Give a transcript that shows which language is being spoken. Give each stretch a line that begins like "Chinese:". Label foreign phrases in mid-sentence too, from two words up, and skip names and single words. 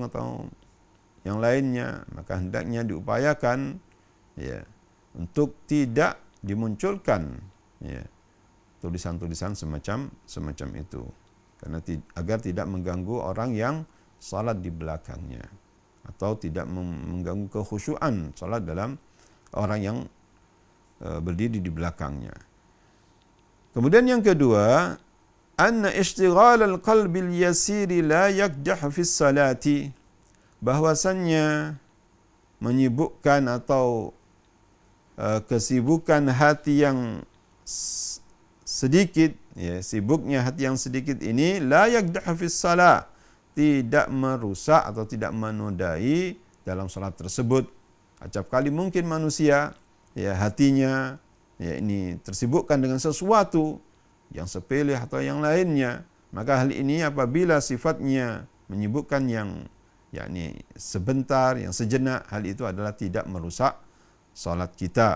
Indonesian: atau yang lainnya, maka hendaknya diupayakan ya untuk tidak dimunculkan ya tulisan-tulisan semacam itu, karena agar tidak mengganggu orang yang salat di belakangnya atau tidak mengganggu kekhusyuan salat dalam orang yang berdiri di belakangnya. Kemudian yang kedua,
Arabic: أن اشتغال القلب اليسير لا يقدح في صلاته,
Indonesian: bahwasannya menyibukkan atau kesibukan hati yang sedikit, ya, sibuknya hati yang sedikit ini
Arabic: لا يقدح في الصلاة,
Indonesian: tidak merusak atau tidak menodai dalam salat tersebut. Acap kali mungkin manusia ya hatinya ya ini tersibukkan dengan sesuatu yang sepele atau yang lainnya, maka hal ini apabila sifatnya menyibukkan yang yakni sebentar, yang sejenak, hal itu adalah tidak merusak salat kita.